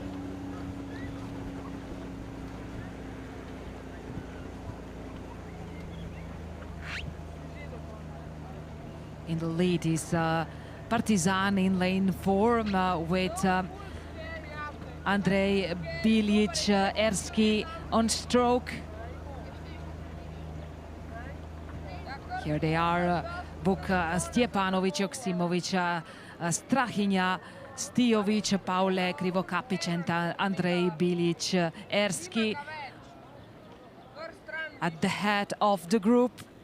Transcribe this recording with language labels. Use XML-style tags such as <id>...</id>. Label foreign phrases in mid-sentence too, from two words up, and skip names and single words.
<en>In the lead is Partizan in lane 4 with Andrej Bilic Erski on stroke. Here they are, Vuk Stjepanović, Joksimović, Strahinja, Stijović, Paule Krivokapić and Andrej Bilic Erski at the head of the group.</en>